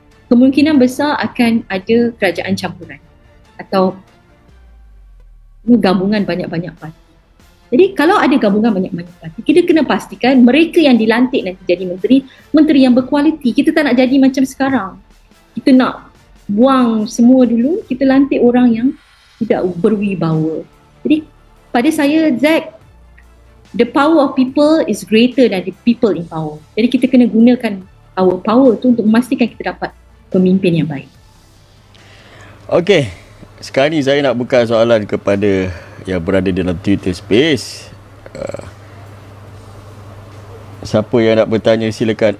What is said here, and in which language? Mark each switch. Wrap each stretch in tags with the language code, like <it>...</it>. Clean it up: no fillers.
<ms>Kemungkinan besar akan ada kerajaan campuran atau gabungan banyak-banyak parti. Jadi kalau ada gabungan banyak-banyak parti, kita kena pastikan mereka yang dilantik nanti jadi menteri yang berkualiti. Kita tak nak jadi macam sekarang. Kita nak buang semua dulu, kita lantik orang yang tidak berwibawa. Jadi pada saya,</ms> <en>Zack, the power of people is greater than the people in power.</en> <ms>Jadi kita kena gunakan</ms> <en>our power</en> <ms>tu untuk memastikan kita dapat pemimpin yang baik. Okey, sekarang ni saya nak buka soalan kepada yang berada dalam Twitter Space. Siapa yang nak bertanya silakan.</ms>